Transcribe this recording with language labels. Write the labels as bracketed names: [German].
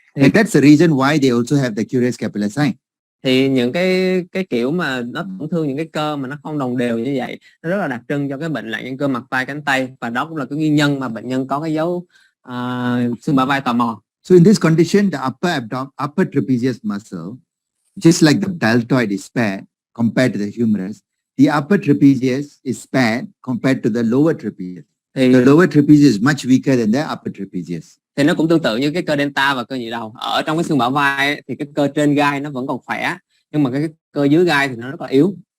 [English] And that's the reason why they also have the curious scapular sign. [Vietnamese] Thì những cái kiểu mà nó tổn thương những cái cơ mà nó không đồng đều như vậy, nó rất là đặc trưng cho cái bệnh loạn dưỡng cơ mặt vai cánh tay, và đó cũng là cái nguyên nhân mà bệnh nhân có cái dấu xương bả vai tò mò. [English] So in this condition, the upper trapezius muscle, just like the deltoid is spared compared to the humerus, the upper trapezius is spared compared to the lower trapezius. The lower trapezius is much weaker than the upper trapezius. [Vietnamese] Thì nó cũng tương tự như cái cơ delta và cơ nhị đầu. Ở trong cái xương bả vai ấy, thì cái cơ trên gai nó vẫn còn khỏe, nhưng mà cái cơ dưới gai thì nó rất là yếu.